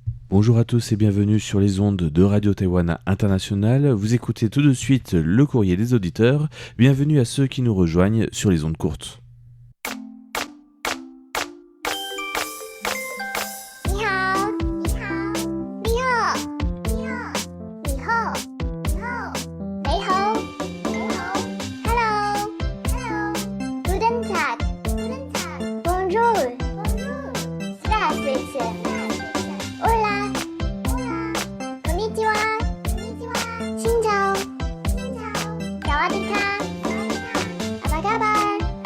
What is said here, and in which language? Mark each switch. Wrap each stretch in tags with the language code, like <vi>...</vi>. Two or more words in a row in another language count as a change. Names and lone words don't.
<fr>Bonjour à tous et bienvenue sur les ondes de Radio Taïwan International. Vous écoutez tout de suite le courrier des auditeurs. Bienvenue à ceux qui nous rejoignent sur les ondes courtes.</fr> <zh>你好，你好，你好，你好，你好，你好，你好，你好，</zh> <en>Hello, Hello,</en> <de>Guten Tag, Guten Tag,</de> <fr>Bonjour, Bonjour, Здравствуйте,</fr> <es>Hola, Hola,</es> <ja>こんにちは、こんにちは,</ja> <vi>Xin chào, Xin chào,</vi> <th>สวัสดีค่ะ,</th> <id>Apa kabar,</id>